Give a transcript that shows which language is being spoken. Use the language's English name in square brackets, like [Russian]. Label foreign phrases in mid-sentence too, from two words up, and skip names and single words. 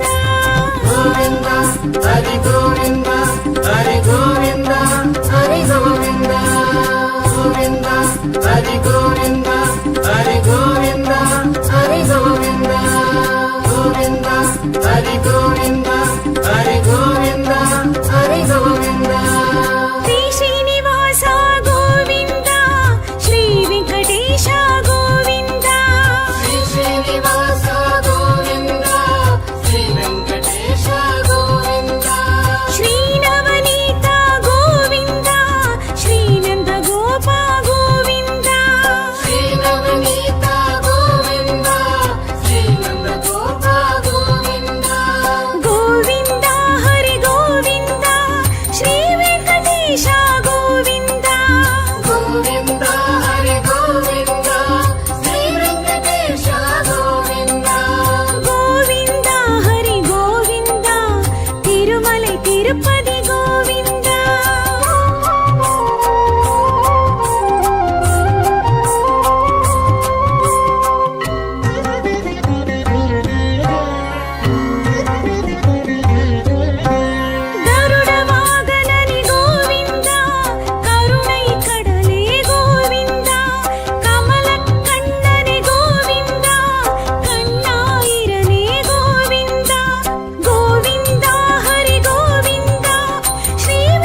[Sanskrit] ಗೋವಿಂದ ಹರಿ ಗೋವಿಂದ ಹರಿ ಗೋವಿಂದ ಹರಿ ಗೋವಿಂದ ಗೋವಿಂದ ಹರಿ ಗೋವಿಂದ ಹರಿ ಗೋವಿಂದ ಹರಿ ಗೋವಿಂದ ಗೋವಿಂದ ಹರಿ ಗೋವಿಂದ ಹರಿ ಗೋವಿಂದ ಹರಿ ಗೋವಿಂದ ಶ್ರೀ ಶ್ರೀನಿವಾಸ ಗೋವಿಂದ ಶ್ರೀ ವೆಂಕಟೇಶ ಗೋವಿಂದ ಶ್ರೀ ಶ್ರೀನಿವಾಸ ಗೋವಿಂದ ಶ್ರೀ ವೆಂಕಟೇಶ ಗೋವಿಂದ ಶ್ರೀ ನವನೀತ ಗೋವಿಂದ ಶ್ರೀ ನಂದ ಗೋಪ ಗೋವಿಂದ ಶ್ರೀ ನವನೀತ ಗೋವಿಂದ ಶ್ರೀ ನಂದ ಗೋಪ ಗೋವಿಂದ ಗೋವಿಂದ ಹರಿ ಗೋವಿಂದ ಶ್ರೀ ವೆಂಕಟೇಶ ಗೋವಿಂದ ಗೋವಿಂದ ಹರಿ ಗೋವಿಂದ ಶ್ರೀ ವೆಂಕಟೇಶ ಗೋವಿಂದ ಗೋವಿಂದ ಹರಿ ಗೋವಿಂದ ತಿರುಮಲೈ ತಿರುಪತಿ ಗೋವಿಂದ [Tamil] கருட வாகனனே கோவிந்த கருணை கடலே கோவிந்த கமல கண்ணனே கோவிந்த கண்ணாயிரனே கோவிந்த கோவிந்த ஹரி கோவிந்த ஸ்ரீ